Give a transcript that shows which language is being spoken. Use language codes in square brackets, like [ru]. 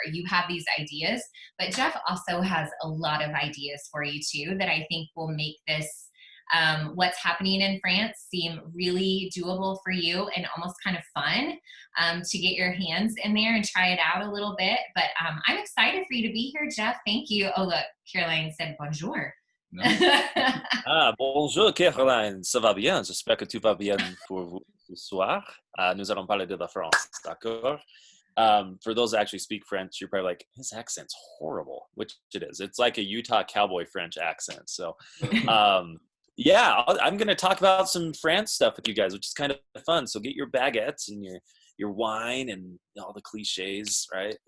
[en] You have these ideas, but Jeff also has a lot of ideas for you too that I think will make this what's happening in France seem really doable for you and almost kind of fun to get your hands in there and try it out a little bit. But I'm excited for you to be here, Jeff. Thank you. Oh, look, Caroline said bonjour. No. [fr] Bonjour Caroline, ça va bien? J'espère que tout va bien pour vous ce soir. Nous allons parler de la France, d'accord? [en] For those that actually speak French, you're probably like, his accent's horrible, which it is. It's like a Utah cowboy French accent. So, yeah, I'm going to talk about some France stuff with you guys, which is kind of fun. So get your baguettes and your wine and all the cliches, right?